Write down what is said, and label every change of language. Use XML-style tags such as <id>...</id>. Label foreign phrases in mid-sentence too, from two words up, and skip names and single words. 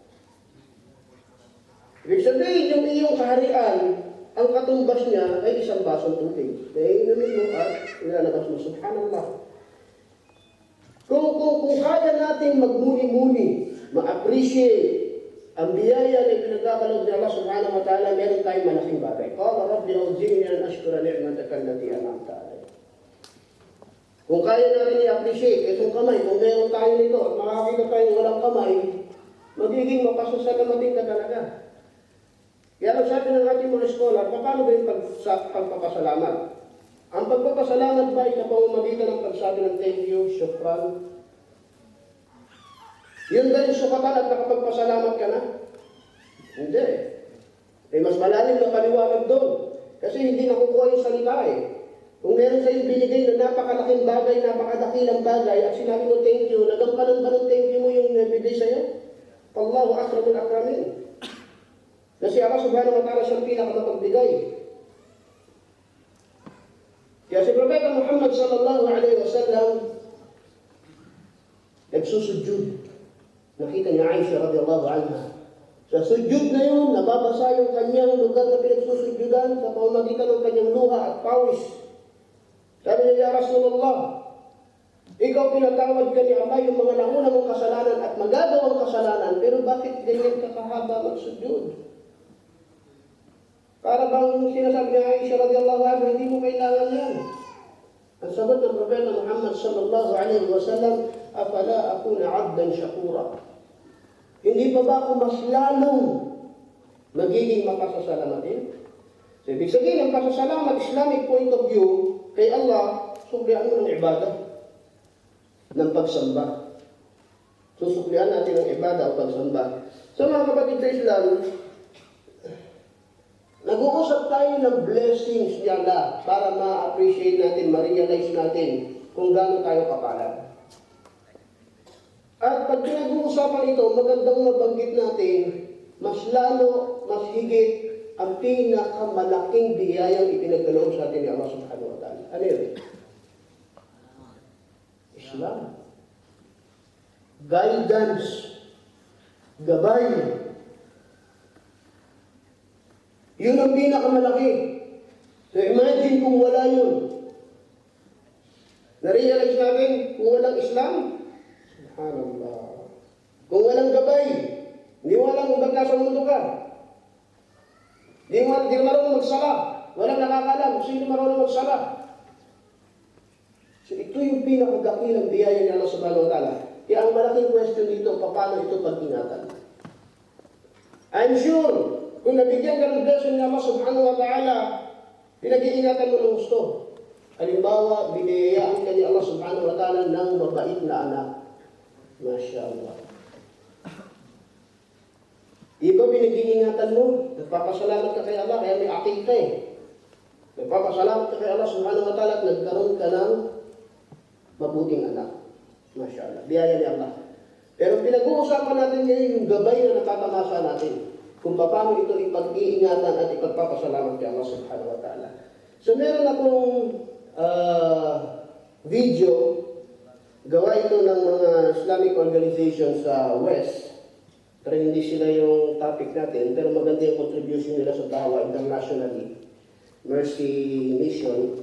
<tl>Ibig sabihin, yung iyong kaharian, ang katumbas niya ay isang basong tubig. Dahil inumin mo at ilalabas mo. Subhanallah. Kung kaya natin magmuni-muni, ma-appreciate ang biyaya na pinagkakalog ni</tl> <ar>الله سبحانه وتعالى,</ar> <tl>meron tayong malaking bagay.</tl> <ar>قال رب أوزعني أن أشكر نعمتك التي أنعمت علي.</ar> <tl>Kung kaya natin i-appreciate itong kamay, kung meron tayo nito at makakita tayong walang kamay, magiging mapasasalamatin ka talaga. Kaya lang sabi ng ating mga scholar, paano ba yung pagpapasalamat? Ang pagpapasalamat ba ay sa pamamagitan ng pagsabi ng</tl> <en>thank you,</en> <tl>syukran? Yun ba yung sukatan at nakapagpasalamat ka na? Hindi. Mas malalim na paliwanag doon. Kasi hindi nakukuha yung salita eh. Kung meron sa'yo binigay na napakalaking bagay, napakadakilang bagay, at sinabi mo</tl> <en>thank you,</en> <tl>nagampanan ba ng</tl> <en>thank you</en> <tl>mo yung nabigay sa'yo?</tl> <ar>الله أكرم الأكرمين.</ar> <tl>Kasi</tl> <ar>الله سبحانه وتعالى</ar> <tl>siyang pinakamapagbigay. Kaya si Propeta Muhammad</tl> <ar>صلى الله عليه وسلم</ar> <tl>nagsusujud. Nakita niya Aisha</tl> <ar>رضي الله عنها.</ar> <tl>Sa sujud na yun, nababasa yung kanyang lugar na pinagsusujudan sa pamamagitan ng kanyang luha at pawis. Sabi niya,</tl> <ar>يا رسول الله,</ar> <tl>ikaw pinatawad ka ni Allah yung mga nauna mong kasalanan at magagawang kasalanan, pero bakit ganyan ka kahaba magsujud? Para bang sinasabi niya Aisha</tl> <ar>رضي الله عنها,</ar> <tl>hindi mo kailangan yan. Ang sagot ng Propeta Muhammad</tl> <ar>صلى الله عليه وسلم, أفلا أكون عبدا شكورا.</ar> <tl>Hindi pa ba ako mas lalong magiging mapasasalamatin? So, ibig sabihin, ang pasasalamat,</tl> <en>Islamic point of view,</en> <tl>kay Allah, suklian mo ng ibadah, ng pagsamba. Susuklian natin ng ibadah o pagsamba. So mga kapatid sa Islam, nag-uusap tayo ng blessings ni Allah para ma-appreciate natin, ma-realize natin kung gaano tayo kapalad. At pag pinag-uusapan ito, magandang mabanggit natin, mas lalo, mas higit, ang pinakamalaking biyayang ipinagkaloob sa atin ni</tl> <ar>الله سبحانه وتعالى.</ar> <tl>Ano yun? Islam. Guidance. Gabay. Yun ang pinakamalaki. So imagine kung wala yun. Na-realize natin kung walang Islam, subhanallah. Kung walang gabay, hindi mo alam kung ba't nasa mundo ka. Hindi mo marunong magsala. Walang nakakalam kung sino marunong magsala. So ito yung pinakadakilang biyaya ni</tl> <ar>الله سبحانه وتعالى.</ar> <tl>Kaya ang malaking question dito, paano ito pag-ingatan? I'm sure, kung nabigyan ka ng blessing ni</tl> <ar>الله سبحانه وتعالى,</ar> <tl>pinag-iingatan mo ng gusto. Halimbawa, biniyayaan ka ni</tl> <ar>الله سبحانه وتعالى</ar> <tl>ng mabait na anak.</tl> <ar>ما شاء الله.</ar> <tl>Iba pinag-iingatan mo, nagpapasalamat ka kay Allah, kaya may akil ka eh. Nagpapasalamat ka kay</tl> <ar>الله سبحانه وتعالى</ar> <tl>at nagkaroon ka ng mabuting anak.</tl> <ar>ما شاء الله.</ar> <tl>Biyaya ni Allah. Pero pinag-uusapan natin ngayon yung gabay na natatamasa natin. Kung paano ito ipag-iingatan at ipagpapasalamat kay</tl> <ar>الله سبحانه وتعالى.</ar> <tl>So meron akong video, gawa ito ng mga</tl> <en>Islamic organizations</en> <tl>sa West. Pero hindi sila yung topic natin, pero maganda yung contribution nila sa dawa internationally. Mercy Mission.</tl>